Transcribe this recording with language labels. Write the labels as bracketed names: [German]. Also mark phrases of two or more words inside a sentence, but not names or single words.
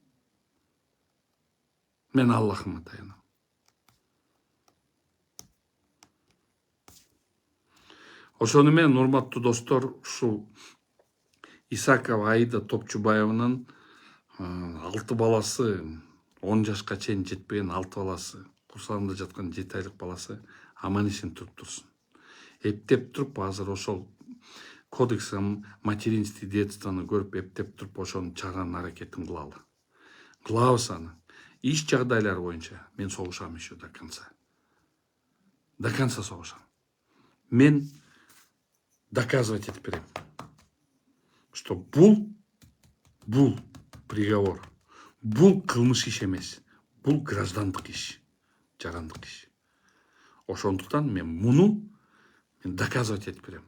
[Kyrgyz] Ошону менен, урматтуу достор, ушул Исакова Аида Топчубаеванын 6 баласы, 10 жашка чейин жетпеген 6 баласы, курсагында жаткан 7 айлык баласы аман эсен туруп турсун. Эптеп туруп, азыр ошол кодекс [Russian] материнство и детствоны [Kyrgyz] көрүп, эптеп туруп, ошонун чыгарган аракетин кылабыз аны. Иш жагдайлар боюнча мен согушам [Russian] еще до конца. До конца согушам. [Kyrgyz] Мен доказывать этип берем, что бул приговор, бул кылмыш иш эмес, бул граждандык иш, жарандык иш. Ошондуктан мен доказывать этип берем.